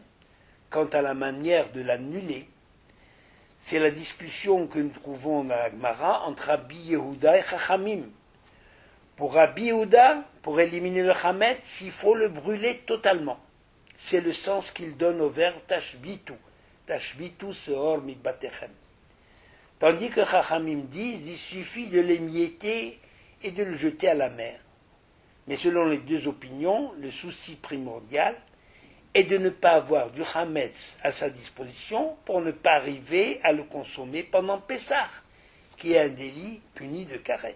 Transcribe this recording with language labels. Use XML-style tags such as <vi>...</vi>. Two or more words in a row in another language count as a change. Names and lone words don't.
<fr>Quant à la manière de l'annuler, c'est la discussion que nous trouvons dans la Gemara entre Rabbi Yehuda et Chachamim. Pour Rabbi Yehuda, pour éliminer le chametz, il faut le brûler totalement. C'est le sens qu'il donne au verbe tashbitu.</fr> <he>תשביתו שאור מבתיכם.</he> <fr>Tandis que Chachamim disent, il suffit de l'émietter et de le jeter à la mer. Mais selon les deux opinions, le souci primordial est de ne pas avoir du chametz à sa disposition pour ne pas arriver à le consommer pendant Pessah, qui est un délit puni de karet.</fr>